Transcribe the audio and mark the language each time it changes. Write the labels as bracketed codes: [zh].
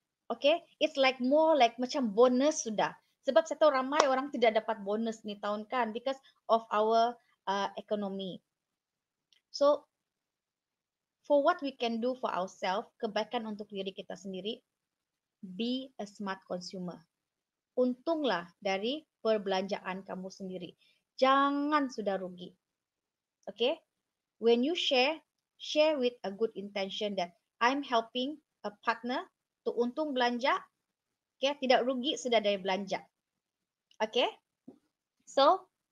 [en] Okay, it's like more like [ms] macam bonus sudah. Sebab saya tahu ramai orang tidak dapat bonus ni tahun kan [en] because of our economy. So, for what we can do for ourselves, [ms] kebaikan untuk diri kita sendiri, [en] be a smart consumer. [ms] Untunglah dari perbelanjaan kamu sendiri. Jangan sudah rugi. Okay? [en] When you share with a good intention that I'm helping a partner to [ms] untung belanja. [en] Okay? [ms] Tidak rugi sudah dari belanja. Okay? So,